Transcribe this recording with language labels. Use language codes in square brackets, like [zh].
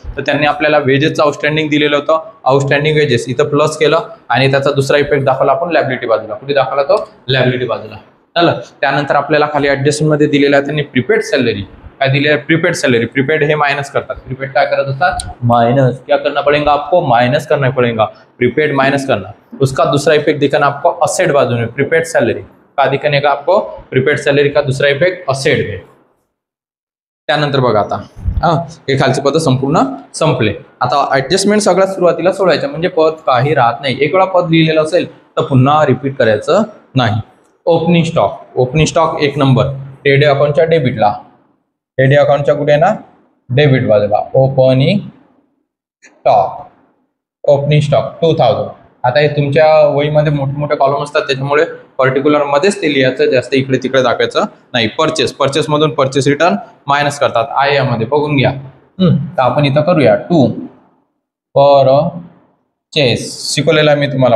[mr] तर त्यांनी आपल्याला वेजेसचं आउटस्टँडिंग दिलेलं होतं, आउटस्टँडिंग वेजेस इथं प्लस केलं आणि त्याचा दुसरा इफेक्ट दाखवला आपण लायबिलिटी बाजूला. कुठे दाखवला तो, लायबिलिटी बाजूला झालं. त्यानंतर आपल्याला खाली ऍडजस्टमेंटमध्ये दिलेला आहे त्यांनी प्रीपेड सॅलरी. काय दिले आहे, प्रीपेड सैलरी. प्रीपेड हे माइनस करतात. प्रीपेड क्या करत असतात, माइनस. [hi] क्या करना पड़ेगा आपको, माइनस करना पड़ेगा. प्रीपेड माइनस करना, उसका दूसरा इफेक्ट दिखाना आपको असेट बाजू में. प्रीपेड सैलरी का दिखाने का आपको, प्रीपेड सैलरी का दूसरा इफेक्ट असेट में. [mr] त्यानंतर बघा आता हे खालचे पद संपूर्ण संपले. आता ऍडजस्टमेंट सगळ्यात सुरुवातीला सोडायचं, म्हणजे पद काही राहत नाही. एक वेळा पद लिहिलेलं असेल तर पुन्हा रिपीट करायचं नाही. Opening stock, opening stock 1 number trade अकाउंटच्या डेबिटला. ट्रेड अकाउंटच्या कुठे ना, डेबिट बाजूला. Opening stock, opening stock 2000. आता हे तुमच्या वहीमध्ये मोठे मोठे कॉलम असतात, त्याच्यामुळे पर्टिक्युलर मध्येच ते लिहायचं, जास्त इकडे तिकडे दाखवायचं नाही. परचेस, परचेस मधून परचेस रिटर्न मायनस करतात. आय यामध्ये बघून घ्या. तर आपण इथं करूया. 2 परचेस शिकवलेला मी तुम्हाला.